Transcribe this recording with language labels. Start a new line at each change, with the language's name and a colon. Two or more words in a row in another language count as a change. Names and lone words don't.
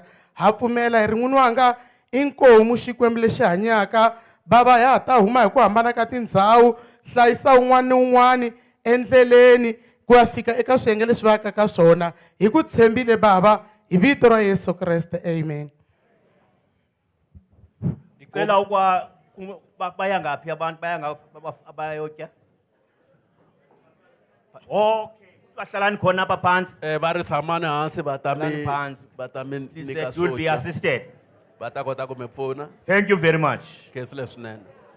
Tsonga: Ha pfumela hi ri n'wini wanga inkomu xikwembu lexi hanyaka, baba hi ha ta huma hi ku hambana ka tindhawu, hlayisa un'wana ni un'wana endleleni ku ya fika eka swiyenge leswi va yaka ka swona. Hi ku tshembile baba hi vito ra Yesu Kreste, amen.
Zulu: Ngicela ukwa baya ngaphi abantu abayotya? Okay, bahlalani khona apha phansi.
Tsonga: Va ri tshamani hansi va ta
Zulu: Hlalani
Tsonga: mi
Zulu: phansi.
Tsonga: va ta mi
English: Please,
Tsonga: nyika
English: you'll be
Tsonga: swo dya.
English: assisted.
Tsonga: Va ta kota ku mi pfuna.
English: Thank you very much.
Tsonga: Khensile swinene.